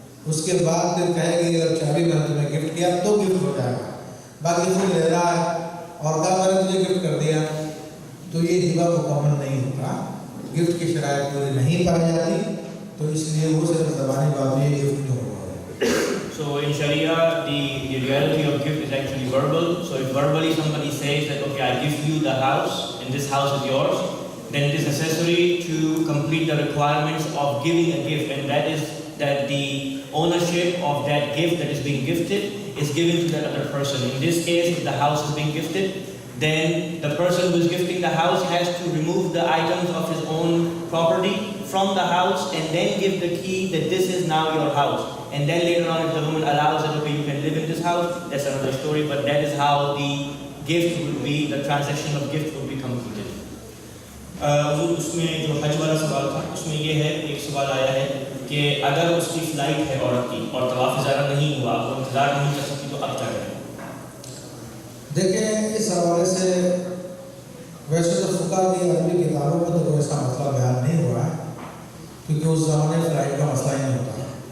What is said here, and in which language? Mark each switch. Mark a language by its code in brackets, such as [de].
[ur] اس کے بعد پھر کہے کہ اگر چابی میں نے تمہیں گفٹ کیا تو گفٹ ہو جائے گا. باقی خود لے رہا ہے اور کہا میں نے تجھے گفٹ کر دیا تو یہ ہبہ مکمل نہیں ہوتا. گفٹ کی شرائط پوری نہیں پائی جاتی, تو اس لیے وہ صرف زبانی بات ہے گفٹ نہیں ہوگا. [en] So in Sharia, the reality of gift is actually verbal. So if verbally somebody says that, okay, I give you the house and this house is yours, then it is necessary to complete the requirements of giving a gift, and that is that the ownership of that gift that is being gifted is given to that other person. In this case, if the house is being gifted, then the person who is gifting the house has to remove the items of his own property from the house and then give the key that this is now your house. And then later on, if the woman allows that, okay, you can live in this house, that's another story, but that is how the gift would be, the transaction of gift would be completed. [ur] اس میں جو حج والا سوال تھا اس میں یہ ہے, ایک سوال آیا ہے کہ اگر اس کی فلائٹ ہے عورت کی اور طواف زیارہ نہیں ہوا, وہ انتظار نہیں کر سکتی, تو اب کیا کریں؟ دیکھیں اس حوالے سے ویسے تو فقہ کی عربی کتابوں میں تو کوئی ایسا مسئلہ بیان نہیں ہوا ہے, کیونکہ اس زمانے فلائٹ کا مسئلہ ہی نہیں ہوتا.